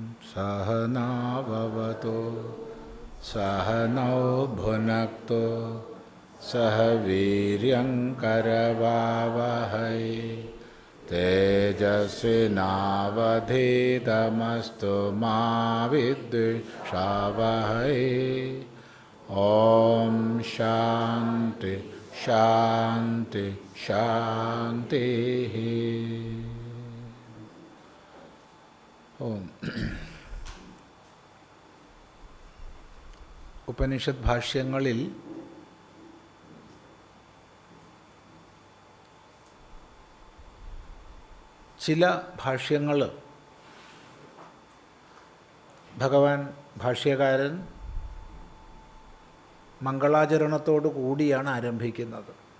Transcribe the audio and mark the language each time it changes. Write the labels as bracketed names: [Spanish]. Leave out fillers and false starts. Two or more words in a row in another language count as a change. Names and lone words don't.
[Sanskrit] सहनाववतु सहनौ भुनक्तु सह वीर्यङ्करवावहै तेजस्विनावधीतमस्तु मा विद्विषावहै। ॐ शान्ति शान्ति शान्तिः। ഓം. [Malayalam] ഉപനിഷത് ഭാഷ്യങ്ങളിൽ ചില ഭാഷ്യങ്ങൾ ഭഗവാൻ ഭാഷ്യകാരൻ മംഗളാചരണത്തോടു കൂടിയാണ് ആരംഭിക്കുന്നത്.